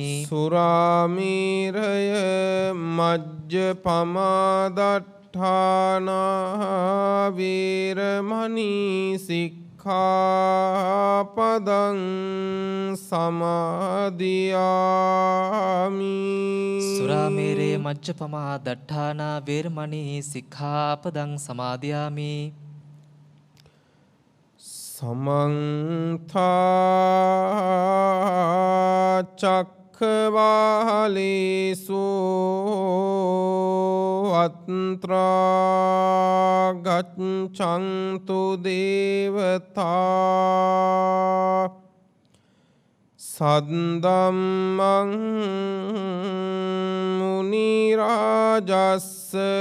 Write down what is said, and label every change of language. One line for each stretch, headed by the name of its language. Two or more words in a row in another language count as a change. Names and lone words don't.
Pali: සුරාමේරය මජ්ජපමාදට්ඨානා වේරමණී සික්ඛාපදං සමාදියාමි. සුරාමේරේ මජ්ජපමා දට්ඨානා වේරමණී සික්ඛාපදං සමාදියාමි. සමන්තා චක්ඛවාලේසු අත්‍රා ගච්ඡන්තු දේවතා සද්දම්මං මුනි රාජස්ස